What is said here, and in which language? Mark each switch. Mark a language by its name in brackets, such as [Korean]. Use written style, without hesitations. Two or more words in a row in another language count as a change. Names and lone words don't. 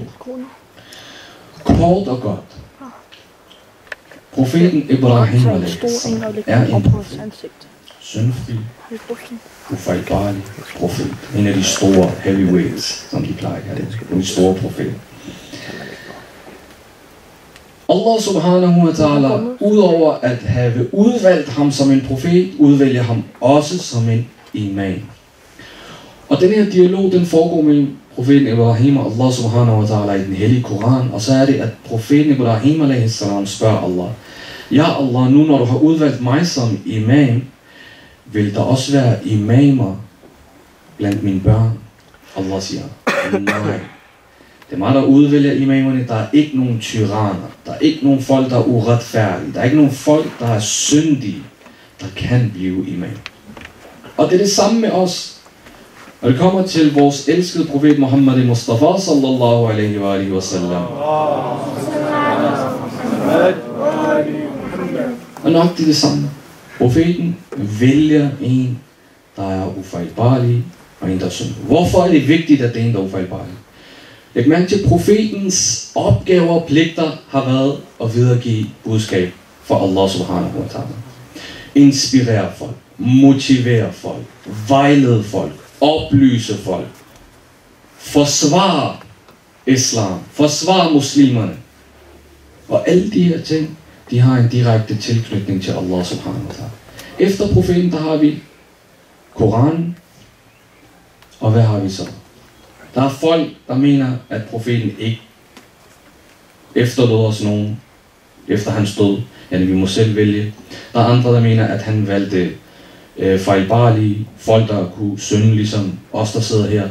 [Danish] Kort og godt. Profeten Ibrahim er en profet. Syndfri, ufejlbarlig profet. En af de store heavyweights, som de plejer at kalde det. En store profet. [Arabic] الله سبحانه وتعالى, [Danish] udover at have udvalgt ham som en profet, udvælger ham også som en imam. Og den her dialog, den foregår mellem profeten Ibrahim og Allah [Arabic] سبحانه وتعالى [Danish] i den hellige Koran. Og så er det, at profeten Ibrahim a.s. spørger Allah, ja Allah, nu når du har udvalgt mig som imam, vil der også være imamer blandt mine børn? Allah siger, nej. Det er mig, der udvælger imamerne. Der er ikke nogen tyranner. Der er ikke nogen folk, der er uretfærdige. Der er ikke nogen folk, der er syndige, der kan blive imam. Og det er det samme med os. Og det kommer til vores elskede profet Muhammad Mustafa [Arabic] صلى الله عليه وسلم. [Danish] Og nok det er det samme. Profeten vælger en, der er ufejlbarlig, og en, der er synd. Hvorfor er det vigtigt, at det er en, der er ufejlbarlig? Læg mærke til, profetens opgaver og pligter har været at videregive budskab for Allah [Arabic] سبحانه وتعالى. [Danish] Inspirere folk, motivere folk, vejlede folk, oplyse folk, forsvare islam, forsvare muslimerne. Og alle de her ting, de har en direkte tilknytning til Allah [Arabic] سبحانه وتعالى. [Danish] Efter profeten, der har vi Koranen, og hvad har vi så? Der er folk, der mener, at profeten ikke efterlod os nogen efter hans død. Ja, vi må selv vælge. Der er andre, der mener, at han valgte fejlbarlige folk, der kunne synde, ligesom os, der sidder her.